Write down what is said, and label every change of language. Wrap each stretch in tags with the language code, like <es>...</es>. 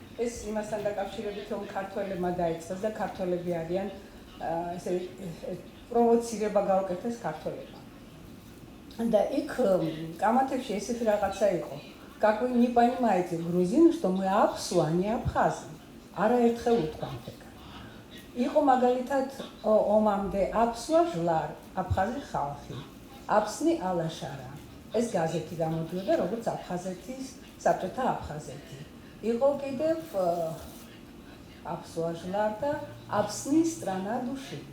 <ka>ეს იმასთან დაკავშირებით, რომ ქართველებმა დაიწყეს და ქართველები არიან ესე პროვოცირება გაუკეთეს ქართველებმა. და იქ კამათებში ესეთი რაღაცა იყო.</ka> <ru>Как вы не понимаете, грузины, что мы абсу, а не абхазы.</ru> <ka>არაერთხელ უთქვამთ. იყო მაგალითად ომამდე აფსვა ჟლარ, აფხაზი ხალხი, აფსნი ალაშარა. ეს გაზეთი გამოდიოდა როგორც აფხაზეთის საბჭოთა აფხაზეთი. იყო კიდევ აფსვა ჟლარ და აფსნი</ka> <ru>страна души.</ru>